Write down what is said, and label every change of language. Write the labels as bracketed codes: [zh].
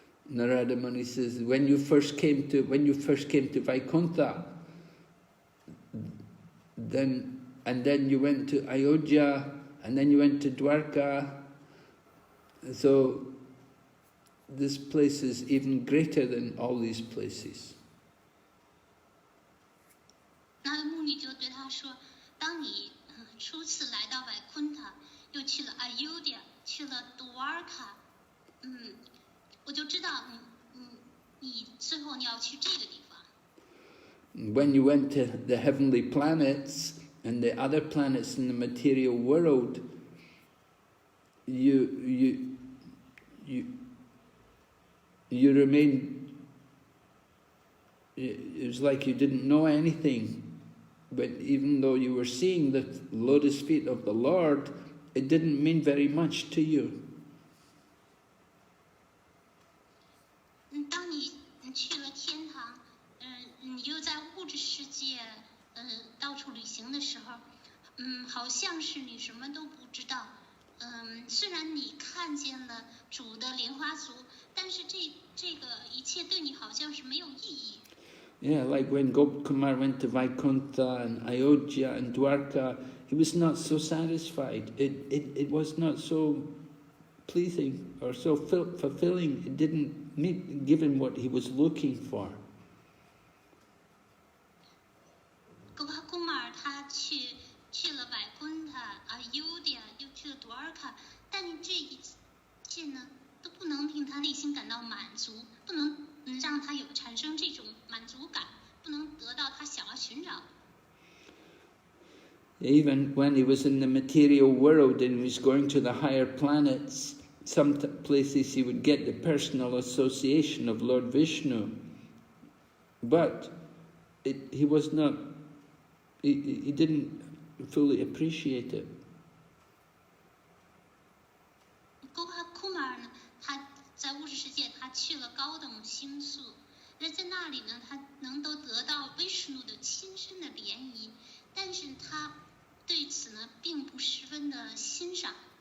[en] Narada Muni says, when you first came to Vaikuntha, then you went to Ayodhya, and then you went to Dwarka. So this place is even greater than all these places. [zh] 那的穆尼就对他说：“当你初次来到瓦昆塔，又去了阿尤迪亚，去了多尔卡，我就知道，你最后你要去这个地方。” [en] When you went to the heavenly planets and the other planets in the material world, you you remained. It was like you didn't know anything. But even though you were seeing the lotus feet of the Lord, it didn't mean very much to you. [zh] 当你去了天堂，你又在物质世界，到处旅行的时候，好像是你什么都不知道。虽然你看见了主的莲花足，但是这个一切对你好像是没有意义。 [en] Yeah, like when Gopkumar went to Vaikuntha and Ayodhya and Dwarka, he was not so satisfied. It was not so pleasing or so fulfilling. It didn't give him what he was looking for. [zh] Gopkumar 他去了百昆塔、Ayodhya，又去了 Dwarka， 但这一切呢都不能令他内心感到满足，不能让他产生这种满足感，不能得到他想要寻找。 [en] Even when he was in the material world and he was going to the higher planets, some places he would get the personal association of Lord Vishnu, but he was not. He didn't fully appreciate it. [zh] Gopkumar 呢，他在物质世界，他去了高等星宿，那在那里呢，他能够得到 Vishnu 的亲身的联谊，但是他对此呢，并不十分的欣赏。